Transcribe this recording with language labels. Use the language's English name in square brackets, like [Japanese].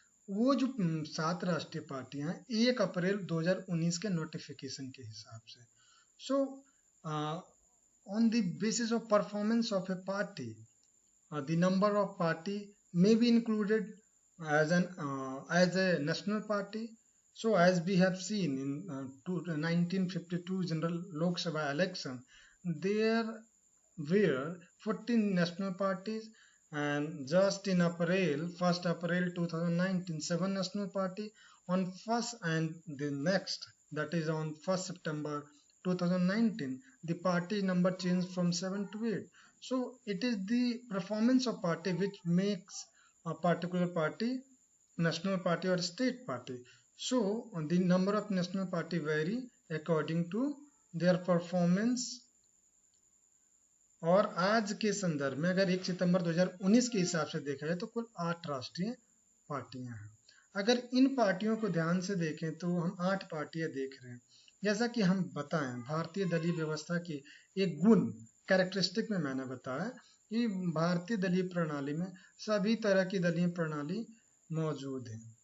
[Hindi] वो जो 7 राष्ट्रीय पार्टियां 1 अप्रैल 2019 के नोटिफिकेशन के हिसाब से, [English] So on the basis of performance of a party, the number of party may be included as a national party. So as we have seen in 1952 general Lok Sabha election, there were 14 national parties, and just in April, 1st April 2019, 7 national party. On 1st and the next, that is on 1st September 2019, the party number changed from 7 to 8. So it is the performance of party which makes a particular party national party or state party. So the number of national party vary according to their performance. [Hindi] और आज के संदर्भ में अगर 1 सितंबर 2019 के हिसाब से देखा जाए तो कुल 8 राष्ट्रीय पार्टियां हैं। अगर इन पार्टियों को ध्यान से देखें तो हम 8 पार्टियां देख रहे हैं। जैसा कि हम बताएं, भारतीय दलीय व्यवस्था की एक गुण कैरेक्टरिस्टिक में मैंने बताया कि भारतीय दलीय प्रणाली में सभी तरह की दलीय प्रणाली मौजूद है।